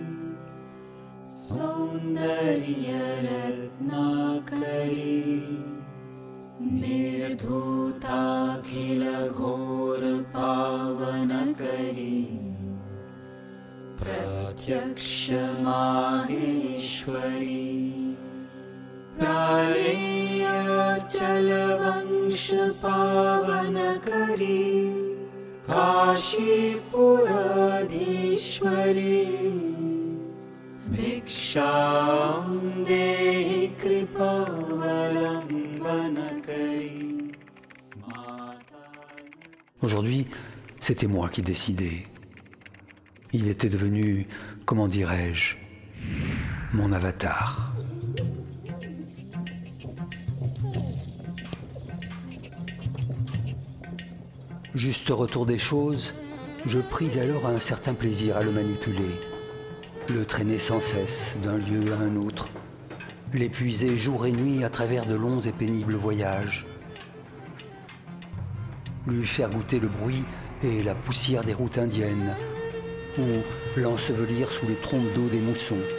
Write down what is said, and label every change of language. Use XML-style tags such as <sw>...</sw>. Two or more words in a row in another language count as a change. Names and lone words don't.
<sa>सौन्दर्यरत्नाकरी निर्धूताखिलघोरपावनकरी प्रत्यक्षमाहेश्वरी प्रालेयाचलवंशपावनकरी काशीपुराधीश्वरी भिक्षां देहि कृपावलम्बनकरी</sa> <fr>Aujourd'hui, c'était moi qui décidais. Il était devenu, comment dirais-je, mon avatar. Juste retour des choses, je pris alors un certain plaisir à le manipuler, le traîner sans cesse d'un lieu à un autre, l'épuiser jour et nuit à travers de longs et pénibles voyages, lui faire goûter le bruit et la poussière des routes indiennes, ou l'ensevelir sous les trompes d'eau des moussons.</fr>